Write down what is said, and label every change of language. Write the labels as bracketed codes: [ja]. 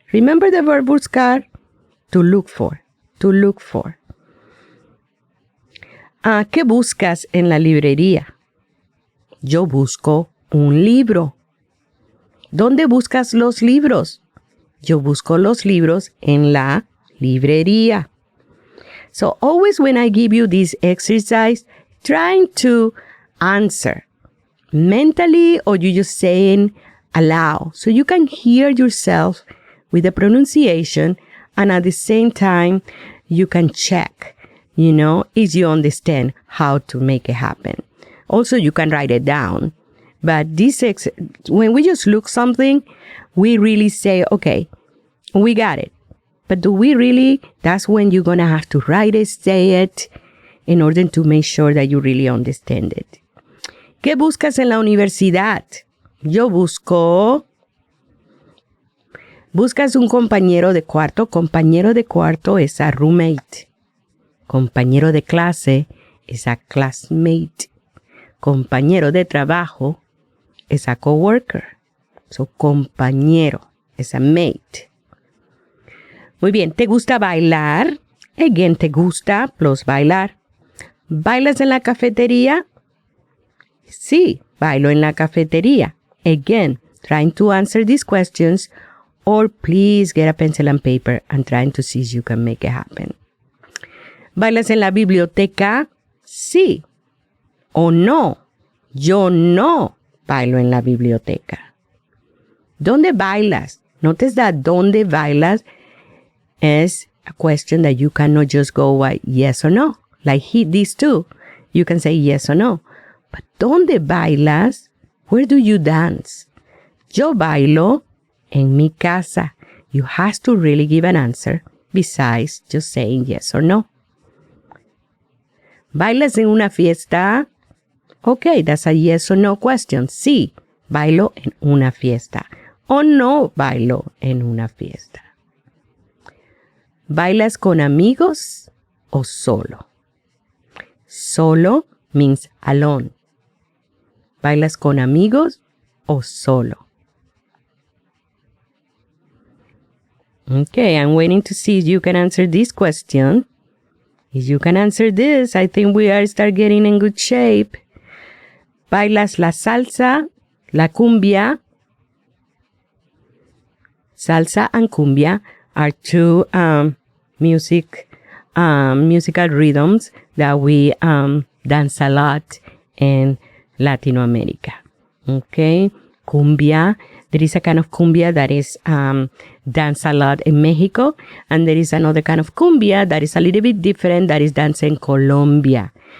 [en] Remember the verb buscar? To look for. To look for. [es] ¿Qué buscas en la librería? Yo busco un libro. ¿Dónde buscas los libros? Yo busco los libros en la librería. [en] So always when I give you this exercise, trying to answer mentally or you just saying aloud. So you can hear yourself with the pronunciation and at the same time you can check, if you understand how to make it happen. Also, you can write it down. But when we just look something, we really say, okay, we got it. But do we really? That's when you're going to have to write it, say it, in order to make sure that you really understand it. [es] ¿Qué buscas en la universidad? Yo busco. Buscas un compañero de cuarto. Compañero de cuarto es [en] a roommate. [es] Compañero de clase es [en] a classmate. [es] Compañero de trabajo es [en] a coworker. [es] So, compañero es [en] a mate. [es] Muy bien, ¿te gusta bailar? Again, ¿te gusta plus bailar? ¿Bailas en la cafetería? Sí, bailo en la cafetería. [en] Again, trying to answer these questions, or please get a pencil and paper and trying to see if you can make it happen. [es] ¿Bailas en la biblioteca? Sí. ¿O no? Yo no bailo en la biblioteca. ¿Dónde bailas? [en] Notice that [es] ¿dónde bailas? [en] Is a question that you cannot just go by yes or no. Like these two, you can say yes or no. But [es] ¿dónde bailas? [en] Where do you dance? [es] Yo bailo en mi casa. [en] You have to really give an answer besides just saying yes or no. [es] ¿Bailas en una fiesta? [en] Okay, that's a yes or no question. [es] Sí, bailo en una fiesta. O no bailo en una fiesta. ¿Bailas con amigos o solo? [en] Solo means alone. [es] ¿Bailas con amigos o solo? [en] Okay, I'm waiting to see if you can answer this question. If you can answer this, I think we are start getting in good shape. [es] ¿Bailas la salsa, la cumbia? [en] Salsa and cumbia are two musical rhythms that we dance a lot in Latin America. Okay, cumbia. There is a kind of cumbia that is danced a lot in Mexico, and there is another kind of cumbia that is a little bit different that is danced in Colombia.